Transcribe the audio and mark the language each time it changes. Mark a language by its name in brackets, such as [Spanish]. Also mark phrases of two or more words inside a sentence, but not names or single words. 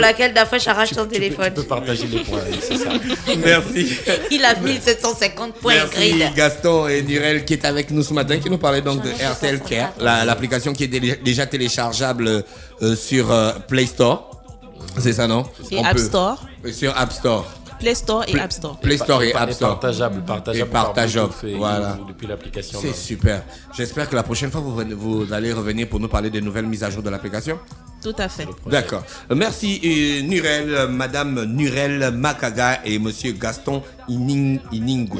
[French] laquelle Dafresh arrache son Tu téléphone. peux partager les points, oui, c'est ça. Merci. Il a 1750 points, Merci Ingrid. Gaston et Nurel qui est avec nous ce matin, qui nous parlait donc de Airtel Care, l'application qui est déjà téléchargeable sur Play Store. C'est ça, non? Et App Store. Sur App Store. Play Store et App Store. Play Store et App Store. Partageable Et par partageable, Bluetooth et voilà. depuis l'application. C'est même. super. J'espère que la prochaine fois, vous allez revenir pour nous parler des nouvelles mises à jour de l'application. Tout à fait. D'accord. Merci Nurel, Madame Nurel Makaga et Monsieur Gaston Iningu.